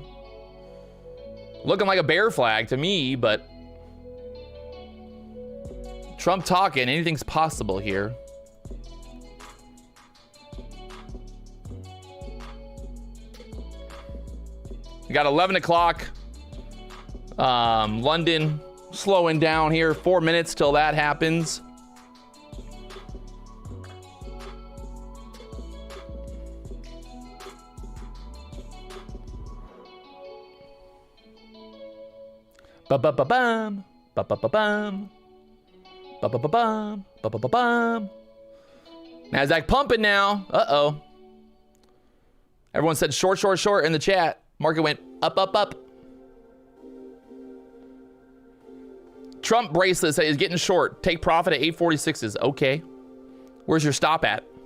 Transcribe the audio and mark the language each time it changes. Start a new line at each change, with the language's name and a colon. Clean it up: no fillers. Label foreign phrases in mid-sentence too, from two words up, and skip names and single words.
English: Looking like a bear flag to me, but Trump talking, anything's possible here. We got 11 o'clock. London slowing down here. 4 minutes till that happens. Ba-ba-ba-bum, ba-ba-ba-bum, ba-ba-ba-bum, ba-ba-ba-bum. Nasdaq pumping now. Uh-oh. Everyone said short, short, short in the chat. Market went up, up, up. Trump bracelet says he's getting short. Take profit at 846s. Okay. Where's your stop at?